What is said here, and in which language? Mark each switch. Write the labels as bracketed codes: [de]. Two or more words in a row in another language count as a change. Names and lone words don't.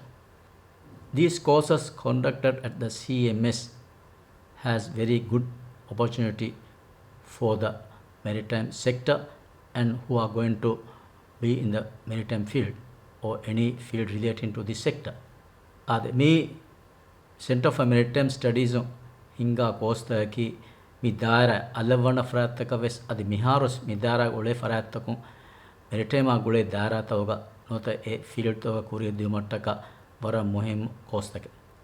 [en] These courses conducted at the CMS has very good opportunity for the maritime sector and who are going to be in the maritime field or any field relating to this sector. [dv] Me Center for Maritime Studies hinga course-taki mi daara allavana farattaka ves adi miharus mi daara ole farattakum maritime gule daara tawga nota e field toga kuriya dimattaka vara muhim course-taki